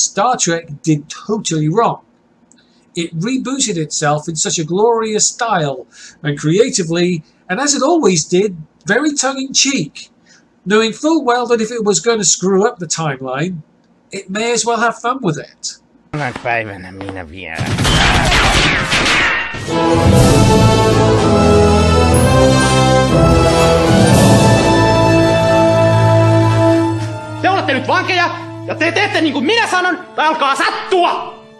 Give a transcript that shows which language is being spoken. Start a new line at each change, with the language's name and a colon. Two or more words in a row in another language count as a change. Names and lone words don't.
English: Star Trek did totally wrong. It rebooted itself in such a glorious style and creatively, and as it always did, very tongue-in-cheek, knowing full well that if it was going to screw up the timeline, it may as well have fun with it.
Finnish: Päivänä minä vielä. Te olette nyt vankeja, ja te teette niin kuin minä sanon, tai alkaa sattua!